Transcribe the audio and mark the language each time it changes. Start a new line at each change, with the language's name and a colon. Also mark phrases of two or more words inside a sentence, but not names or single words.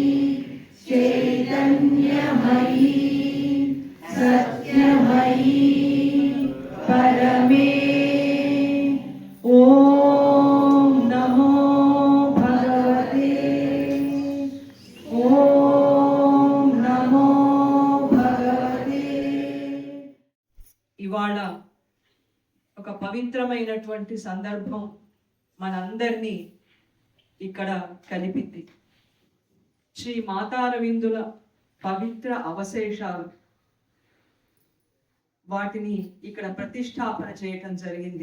Sanskrit: चैतन्यमयी सत्यमयी परमे ॐ नमो भगवते ॐ नमो भगवते।
Telugu: ఇవాళ ఒక పవిత్రమైనటువంటి సందర్భం మనందరినీ ఇక్కడ కలిపింది. శ్రీ మాతారవిందుల పవిత్ర అవశేషాలు, వాటిని ఇక్కడ ప్రతిష్టాపన చేయటం జరిగింది.